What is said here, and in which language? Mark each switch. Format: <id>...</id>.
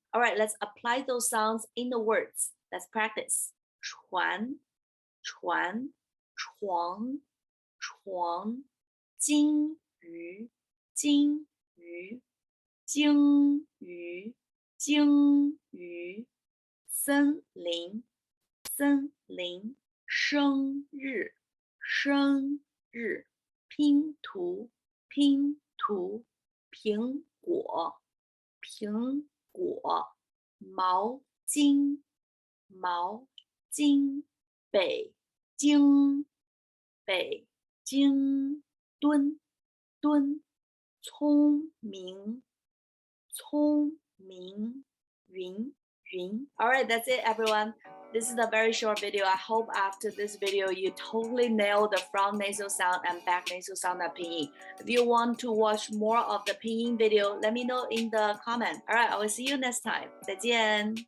<en>All right, let's apply those sounds in the words. Let's practice.</en> <zh>船, 船, 床, 床, 金鱼, 金鱼, 鲸鱼, 鲸鱼, 森林, 森林, 生日, 生日, 拼图, 拼图, 苹果, 苹果, 毛巾, 毛巾, 北京, 北京, 墩墩, 聪明, 聪明, 云云.</zh> <en>All right, that's it, everyone. This is a very short video. I hope after this video you totally nail the front nasal sound and back nasal sound of pinyin. If you want to watch more of the pinyin video, let me know in the comment. All right, I will see you next time.</en> <zh>再见。</zh>